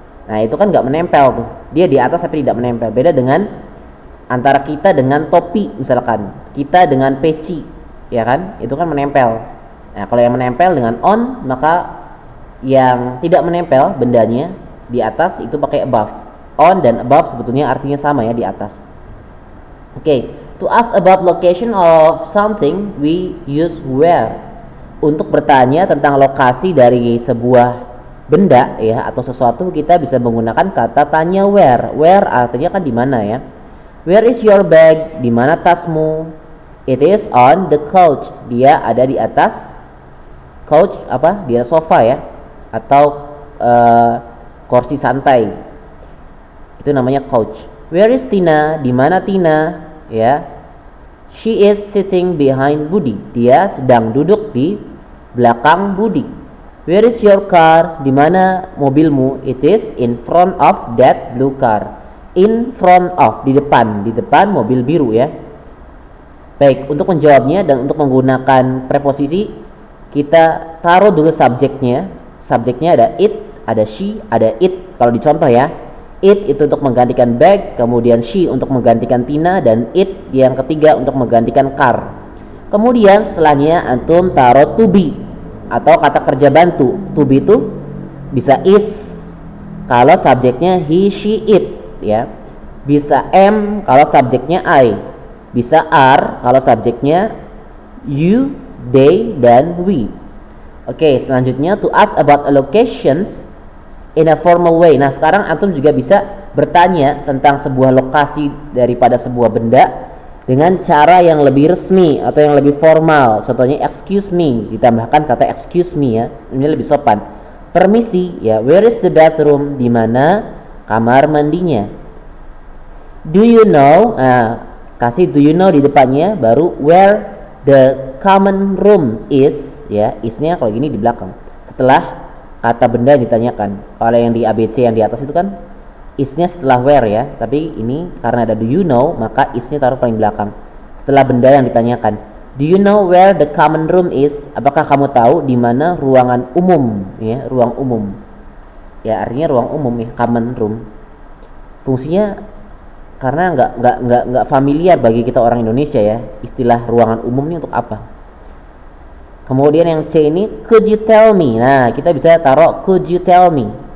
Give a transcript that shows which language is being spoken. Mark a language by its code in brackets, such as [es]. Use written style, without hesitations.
[id] Nah itu kan nggak menempel tuh, dia di atas tapi tidak menempel. Beda dengan antara kita dengan topi, misalkan kita dengan peci ya kan, itu kan menempel. Nah kalau yang menempel dengan on, maka yang tidak menempel bendanya di atas itu pakai above. On dan above sebetulnya artinya sama ya, di atas. [en] Okay, to ask about location of something we use where. [id] Untuk bertanya tentang lokasi dari sebuah benda ya atau sesuatu, kita bisa menggunakan kata tanya where. Where artinya kan di mana ya. [en] Where is your bag? [id] Di mana tasmu? [en] It is on the couch. [id] Dia ada di atas couch, apa? Di atas sofa ya, atau kursi santai. Itu namanya couch. [en] Where is Tina? [id] Di mana Tina? Ya. [en] She is sitting behind Budi. [id] Dia sedang duduk di belakang Budi. [en] Where is your car? [id] Di mana mobilmu? [en] It is in front of that blue car. [id] In front of, di depan mobil biru ya. Baik, untuk menjawabnya dan untuk menggunakan preposisi, kita taruh dulu subjeknya subjeknya ada it, ada she, ada it. Kalau dicontoh ya, it itu untuk menggantikan bag, kemudian she untuk menggantikan Tina, dan it yang ketiga untuk menggantikan car. Kemudian setelahnya antum taruh to be atau kata kerja bantu. To be itu bisa is kalau subjeknya he, she, it ya. Bisa am kalau subjeknya I. Bisa are kalau subjeknya you, they, dan we. Oke, selanjutnya [en] to ask about allocations in a formal way. [id] Nah, sekarang antum juga bisa bertanya tentang sebuah lokasi daripada sebuah benda dengan cara yang lebih resmi atau yang lebih formal. Contohnya excuse me, ditambahkan kata excuse me ya. Ini lebih sopan. Permisi ya, [en] where is the bathroom? [id] Di mana kamar mandinya? [en] Do you know? [id] Nah, kasih do you know di depannya, baru [en] where the common room is [id] ya, isnya kalau gini di belakang setelah kata benda yang ditanyakan. Kalau yang di ABC yang di atas itu kan isnya setelah where ya, tapi ini karena ada do you know maka isnya taruh paling belakang setelah benda yang ditanyakan. [en] Do you know where the common room is? [id] Apakah kamu tahu di mana ruangan umum ya, ruang umum ya, artinya ruang umum ya, common room. Fungsinya karena nggak familiar bagi kita orang Indonesia ya, istilah ruangan umum ini untuk apa. Kemudian yang C ini, [en] could you tell me? [id] Nah, kita bisa taruh [en] could you tell me.